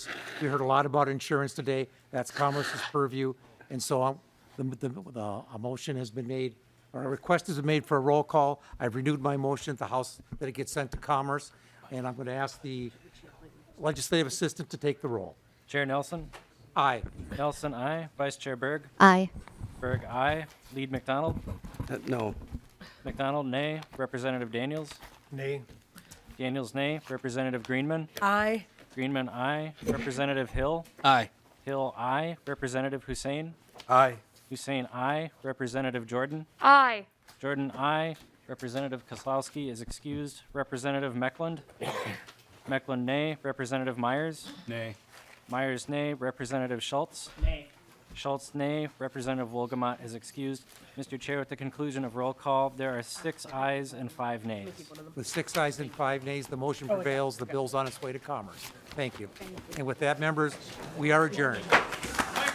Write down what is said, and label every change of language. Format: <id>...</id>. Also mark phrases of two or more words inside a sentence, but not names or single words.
<en>We heard a lot about insurance today. That's Commerce's purview. And so a motion has been made, or a request has been made for a roll call. I've renewed my motion at the House that it gets sent to Commerce, and I'm going to ask the legislative assistant to take the roll. Chair Nelson? Aye. Nelson, aye. Vice Chair Berg? Aye. Berg, aye. Lead McDonald? No. McDonald, nay. Representative Daniels? Nay. Daniels, nay. Representative Greenman? Aye. Greenman, aye. Representative Hill? Aye. Hill, aye. Representative Hussein? Aye. Hussein, aye. Representative Jordan? Aye. Jordan, aye. Representative Kozlowski is excused. Representative Meckland? Meckland, nay. Representative Myers? Nay. Myers, nay. Representative Schultz? Nay. Schultz, nay. Representative Wolgamott is excused. Mr. Chair, at the conclusion of roll call, there are 6 ayes and 5 nays. With 6 ayes and 5 nays, the motion prevails. The bill's on its way to Commerce. Thank you. And with that, members, we are adjourned.</en>